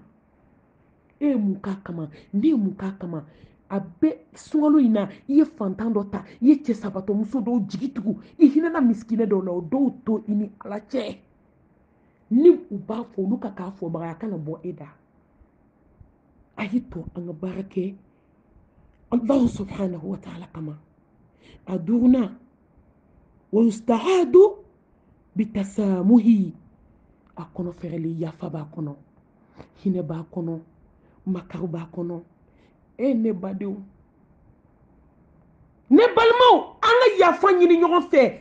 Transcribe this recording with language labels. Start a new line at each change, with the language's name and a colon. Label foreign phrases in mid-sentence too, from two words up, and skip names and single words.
Bambara: E ye mun k'a kama? Ne ye mun k'a kama? A bɛ sunkalo in na i ye fantan dɔ ta, i ye cɛ sabatɔmuso dɔw jigi tugu, i hinɛna misikinɛ dɔw la, o dɔw to i ni Ala cɛ. Ni u b'a fɔ olu ka k'a fɔbaga a kana bɔ e da. A y'i to an ka baara kɛ
Arabic: الله سبحانه وتعالى
Bambara: kama. A duurunan
Arabic: ويستعد بتسامحه,
Bambara: a kɔnɔ fɛrɛli yafa b'a kɔnɔ, hinɛ b'a kɔnɔ, makaru b'a kɔnɔ. Ne badenw, ne balimaw, an ka yafa ɲini ɲɔgɔn fɛ.